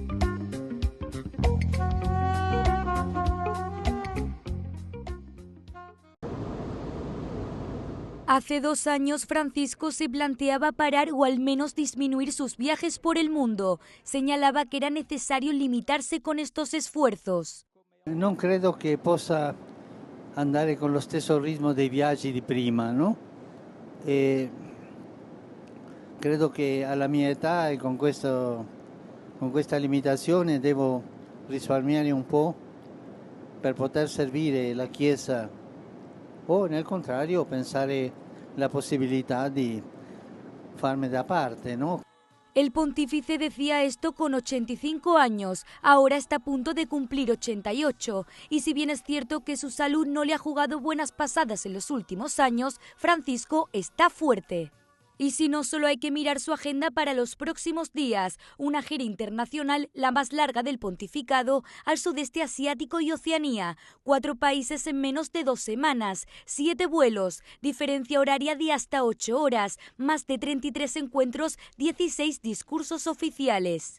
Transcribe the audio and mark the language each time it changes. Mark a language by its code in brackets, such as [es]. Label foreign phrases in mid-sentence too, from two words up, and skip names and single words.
[es] Hace 2 años Francisco se planteaba parar o al menos disminuir sus viajes por el mundo. Señalaba que era necesario limitarse con estos esfuerzos. [it] Non credo che possa andare con lo stesso ritmo dei viaggi di prima, no? Credo che alla mia età e con questa limitazione devo risparmiare un po' per poter servire la Chiesa o nel contrario pensare la possibilità di farmi da parte, ¿no? [es] El pontífice decía esto con 85 años, ahora está a punto de cumplir 88, y si bien es cierto que su salud no le ha jugado buenas pasadas en los últimos años, Francisco está fuerte. Y si no, solo hay que mirar su agenda para los próximos días, una gira internacional, la más larga del pontificado, al sudeste asiático y Oceanía, 4 países en menos de 2 semanas, 7 vuelos, diferencia horaria de hasta 8 horas, más de 33 encuentros, 16 discursos oficiales.